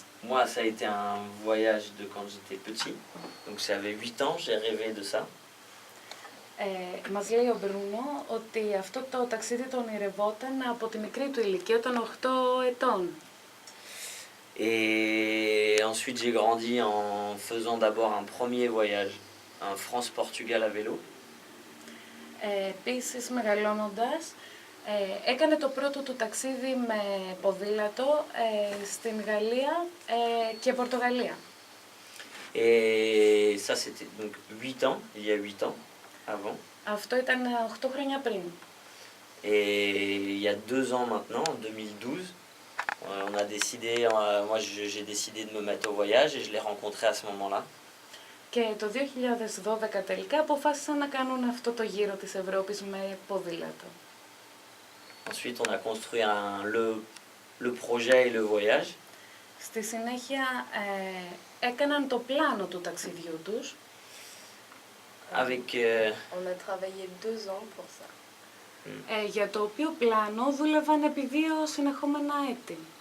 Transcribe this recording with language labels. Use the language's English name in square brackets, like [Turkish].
[French] Moi, ça a été un voyage de quand j'étais petit, donc j'avais 8 ans, j'ai rêvé de ça. [Greek] Μας λέει ο Μπρούνο ότι αυτό το ταξίδι το ονειρευόταν από τη μικρή του ηλικία των 8 ετών. [French] Et ensuite, j'ai grandi en faisant d'abord un premier voyage, un France-Portugal à vélo. [Greek] Επίσης, μεγαλώνοντας, έκανε το πρώτο του ταξίδι με ποδήλατο στην Γαλλία και Πορτογαλία. [French] Et ça, c'était donc 8 ans, il y a 8 ans avant. [Greek] Αυτό ήταν 8 χρόνια πριν. [French] Et il y a 2 ans maintenant, en 2012, on a décidé, moi j'ai décidé de me mettre au voyage et je l'ai rencontré à ce moment-là. [Greek] Και το 2012 τελικά αποφάσισαν να κάνουν αυτό το γύρο της Ευρώπης με ποδήλατο. [French] Ensuite, on a construit le projet et le voyage. [Greek] Στη συνέχεια έκαναν το πλάνο του ταξιδιού τους. [French] Avec, On a travaillé 2 ans pour ça. [Greek] Για το οποίο πλάνο δούλευαν επί 2 συνεχόμενα έτη.